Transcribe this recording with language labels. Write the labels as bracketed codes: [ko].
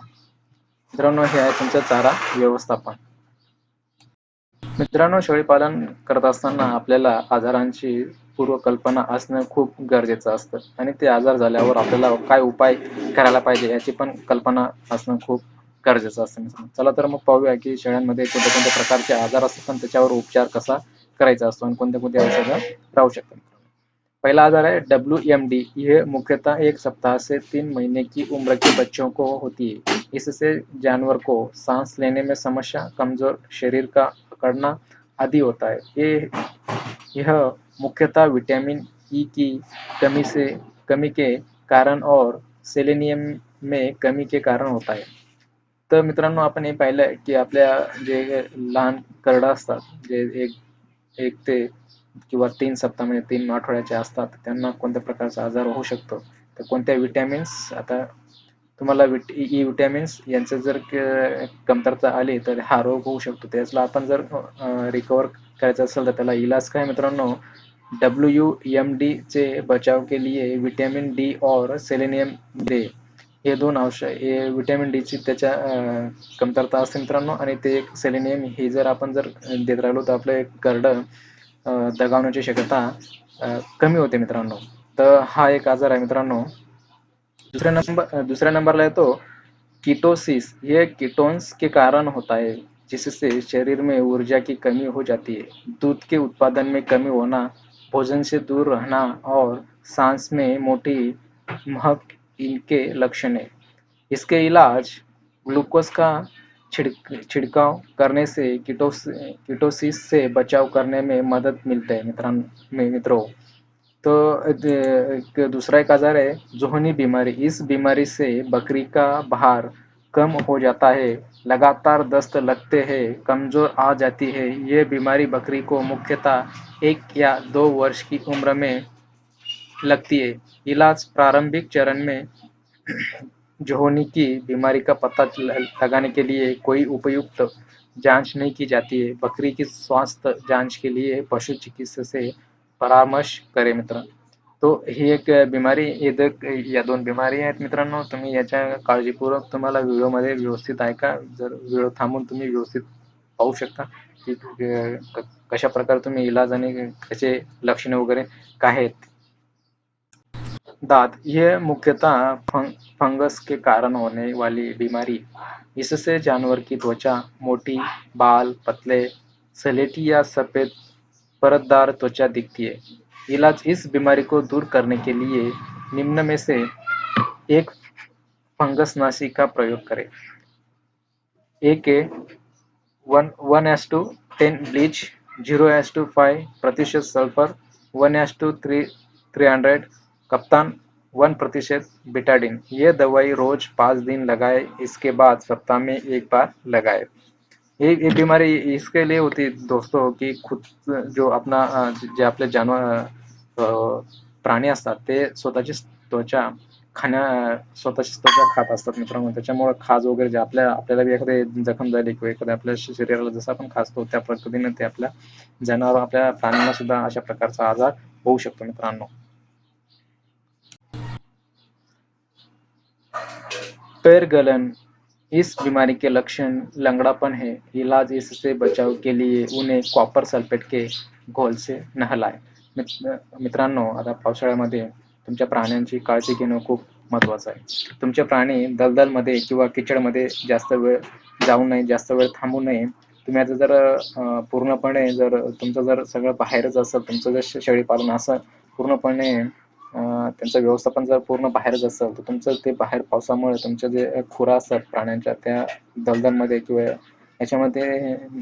[mr] मित्रांनो हे आहे तुमचं चारा व्यवस्थापन. मित्रांनो शेळीपालन करत असताना आपल्याला आजारांची पूर्वकल्पना असणं खूप गरजेचं असतं आणि ते आजार झाल्यावर आपल्याला काय उपाय करायला पाहिजे याची पण कल्पना असणं खूप गरजेचं असतं मित्रांनो. चला तर मग पाहूया की शेळ्यांमध्ये कोणत्या कोणत्या प्रकारचे आजार असतात आणि त्याच्यावर उपचार कसा करायचा असतो आणि कोणते कोणते औषधं राहू शकतात. [hi] पहला आजार है WMD। यह मुख्यतः 1 सप्ताह से 3 महीने की उम्र के बच्चों को होती है। इससे जानवर को सांस लेने में समस्या, कमजोर शरीर का अकड़ना आदि होता है। यह मुख्यतः विटामिन ई की कमी के कारण और सेलेनियम में कमी के कारण होता है। [mr] तर मित्रांनो आपण हे पाहिलं की आपल्या जे लहान करडं असतात जे एक ते किंवा 3 सप्ताह म्हणजे 3 आठवड्याचे असतात त्यांना कोणत्या प्रकारचा आजार होऊ शकतो तर कोणत्या विटॅमिन्स आता तुम्हाला ई विटॅमिन्स यांचं जर कमतरता आली तर हा रोग होऊ शकतो. त्याला आपण जर रिकवर करायचं असेल तर त्याला इलाज काय मित्रांनो WMD चे [hi] बचाव के लिए विटामिन डी और सेलेनियम दे [mr] हे 2 औषध हे विटामिन डी ची त्याच्या कमतरता असते मित्रांनो आणि ते सेलेनियम हे जर आपण जर देत राहिलो तर आपले करडं दगावण्याची शक्यता कमी होते मित्रांनो. तर हा एक आजार आहे मित्रांनो. दूसऱ्या नंबरला येतो कीटोसिस। [hi] ये कीटोन्स के कारण होता है जिससे शरीर में ऊर्जा की कमी हो जाती है, दूध के उत्पादन में कमी होना, भोजन से दूर रहना और सांस में मोटी महक इनके लक्षण है। इसके इलाज ग्लूकोज का छिड़काव करने से कीटोसिस से बचाव करने में मदद मिलता है मित्रों। तो एक दूसरा एक आजार है जोहनी बीमारी। इस बीमारी से बकरी का भार कम हो जाता है, लगातार दस्त लगते हैं, कमजोर आ जाती है। ये बीमारी बकरी को मुख्यतः 1 या 2 वर्ष की उम्र में लगती है। इलाज प्रारंभिक चरण में जोहनी की बीमारी का पता लगाने के लिए कोई उपयुक्त जांच नहीं की जाती है। बकरी की स्वास्थ्य जांच के लिए पशु चिकित्सक से परामर्श करें मित्र. [mr] तो ही एक बिमारी, या दोन बिमारी आहेत मित्रांनो. तुम्ही याच्या काळजीपूर्वक तुम्हाला व्हिडिओमध्ये व्यवस्थित ऐका. जर व्हिडिओ थांबून तुम्ही व्यवस्थित पाहू शकता की कशा प्रकारे तुम्ही इलाज आणि त्याचे लक्षणे वगैरे काय आहेत. [hi] दांत ये मुख्यतः फंगस के कारण होने वाली बीमारी. इससे जानवर की त्वचा मोटी, बाल पतले, सलेटी या सफेद परतदार त्वचा दिखती है. इलाज. इस बीमारी को दूर करने के लिए निम्न में से एक फंगसनाशी का प्रयोग करें. एक है 1:10 ब्लीच, 0:5% सल्फर, 1:300 कप्तान, 1% बिटाडिन. ये दवाई रोज 5 दिन लगाए. इसके बाद सप्ताह में एक बार लगाए. ये बीमारी इसके लिए होती है दोस्तों की खुद जो अपना [mr] जे आपले प्राणी असतात ते स्वतःची त्वचा स्वतःची त्वचा खात असतात मित्रांनो. त्याच्यामुळे खाज वगैरे जे आपल्याला बी एखादी जखम झाली किंवा एखाद्या आपल्या शरीराला जसं आपण खासतो त्या पद्धतीने ते आपल्या आपल्या प्राण्यांना सुद्धा अशा प्रकारचा आजार होऊ शकतो मित्रांनो. [hi] पैर गलन. इस बीमारी के लक्षण लंगड़ापन है. इलाज. इससे बचाव के लिए उन्हें कॉपर सल्फेट के घोल से नहलाएं. [mr] मित्रांनो, आता पावसाळ्यामध्ये तुमच्या प्राण्यांची काळजी घेणं खूप महत्त्वाचं आहे. तुमचे प्राणी दलदलमध्ये किंवा किचडमध्ये जास्त वेळ जाऊ नये, जास्त वेळ थांबू नये. तुम्ही आता जर पूर्णपणे जर तुमचं जर सगळं बाहेरच असेल, तुमचं जर शेळीपालन असं पूर्णपणे त्यांचं व्यवस्थापन जर पूर्ण बाहेरच असेल, तर तुमचं ते बाहेर पावसामुळे तुमच्या जे खुरा असतात प्राण्यांच्या त्या दलदलमध्ये किंवा याच्यामध्ये